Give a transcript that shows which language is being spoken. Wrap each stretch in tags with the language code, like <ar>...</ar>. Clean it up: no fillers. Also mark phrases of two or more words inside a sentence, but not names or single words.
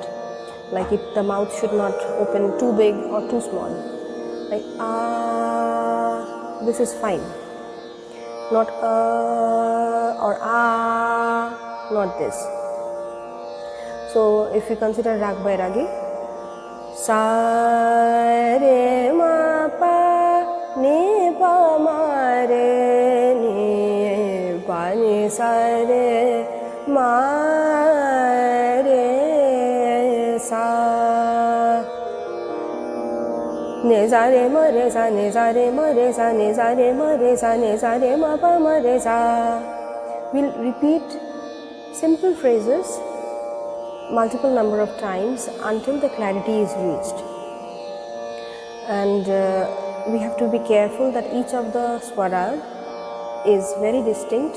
<en>Like the mouth should not open too big or too small. Like this is fine. Not or not this. So if we consider Rag Bairagi, sa re ma pa ni pa ma re ni pa ni sa re ma re sa, ne za re ma re sa, ne za re ma re sa, ne za re ma re sa, ne za re ma pa ma re sa. We'll repeat simple phrases multiple number of times until the clarity is reached. And we have to be careful that each of the swara is very distinct.</en>